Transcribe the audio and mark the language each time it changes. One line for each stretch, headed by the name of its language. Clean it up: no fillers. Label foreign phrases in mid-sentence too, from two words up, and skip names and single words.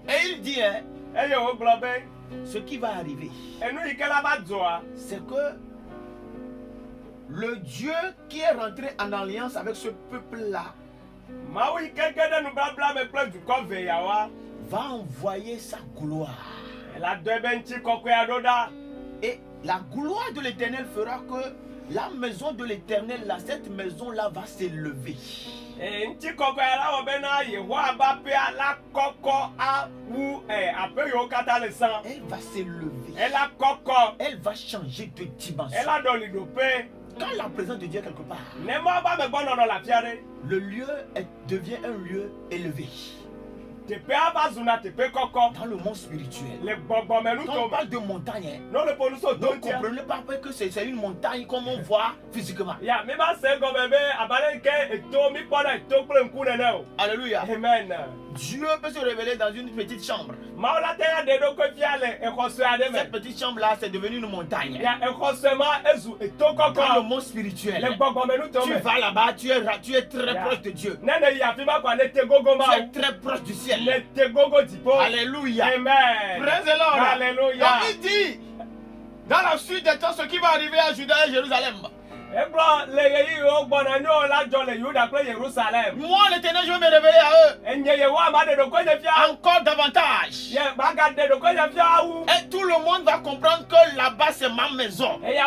French: Et il dit, hein,
Ewe: Eye wogblɔ be
French: ce qui va arriver,
Ewe: enu yi ke la va dzɔa.
French: c'est que le Dieu qui est rentré en alliance avec ce peuple-là
Ewe: Mawu yi ke ge ɖe nubabla me kple dukɔ veyawoa.
French: va envoyer sa gloire.
Ewe: La do ebe ŋuti kɔkɔe aɖo ɖa.
French: Et la gloire de l'Éternel fera que la maison de l'Éternel, là, cette maison-là va s'élever.
Ewe: Ŋuti kɔkɔe la wɔ bena Yehowa ƒe aƒea la kɔkɔ awu aƒe yiwo katã le sã.
French: Elle va s'élever.
Ewe: Ela kɔkɔ.
French: Elle va changer de dimension.
Ewe: Ela ɖɔli ɖoƒe.
French: Quand la présence de Dieu est quelque part,
Ewe: Ne Mawu ƒe amegbɔnɔnɔ le afi aɖe.
French: le lieu devient un lieu élevé. Dans le monde spirituel. Quand on parle de montagne, ne comprenez pas que c'est une montagne comme on voit physiquement. Alléluia. Amen. Dieu peut se révéler dans une petite chambre. Cette petite chambre-là, c'est devenu une montagne. Dans le monde spirituel, tu vas là-bas, tu es très proche de Dieu. Tu es très proche du ciel. Alléluia. Amen.
English: Praise the Lord.
French: Alléluia. Donc il dit, dans la suite des temps, ce qui va arriver à Juda et Jérusalem. Moi, l'Éternel, je vais me révéler à eux encore davantage. Et tout le monde va comprendre que là-bas c'est ma maison.